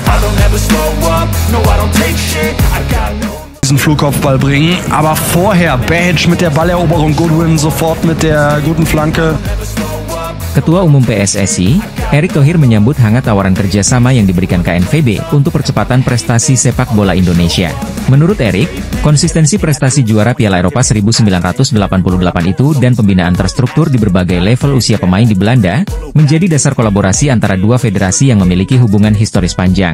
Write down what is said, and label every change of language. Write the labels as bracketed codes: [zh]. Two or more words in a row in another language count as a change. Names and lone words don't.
[en] don't ever slow up, no I don't take shit, I got no [de] diesen Flugkopfball bringen, aber vorher Badge mit der Balleroberung, Goodwin sofort mit der guten Flanke. [id] Ketua Umum PSSI, Erick Thohir menyambut hangat tawaran kerjasama yang diberikan KNVB untuk percepatan prestasi sepak bola Indonesia. Menurut Erick, konsistensi prestasi juara Piala Eropa 1988 itu dan pembinaan terstruktur di berbagai level usia pemain di Belanda, menjadi dasar kolaborasi antara dua federasi yang memiliki hubungan historis panjang.